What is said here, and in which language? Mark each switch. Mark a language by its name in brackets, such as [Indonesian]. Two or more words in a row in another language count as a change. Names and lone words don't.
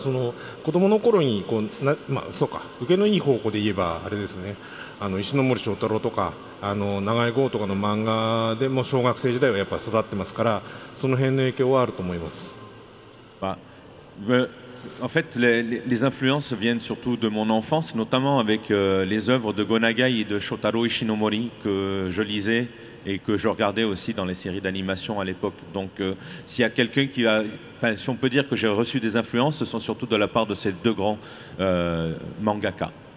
[Japanese] その子供の頃にそうか、受けのいい方向で言えばあれですね、石ノ森章太郎とか長井豪とかの漫画でも小学生時代はやっぱ育ってますから、その辺の影響はあると思います。 [French] En fait, les influences viennent surtout de mon enfance, notamment avec les œuvres de Gonagai et de Shotaro Ishinomori que je lisais et que je regardais aussi dans les séries d'animation à l'époque. Donc, s'il y a quelqu'un qui a... Enfin, si on peut dire que j'ai reçu des influences, ce sont surtout de la part de ces deux grands mangaka.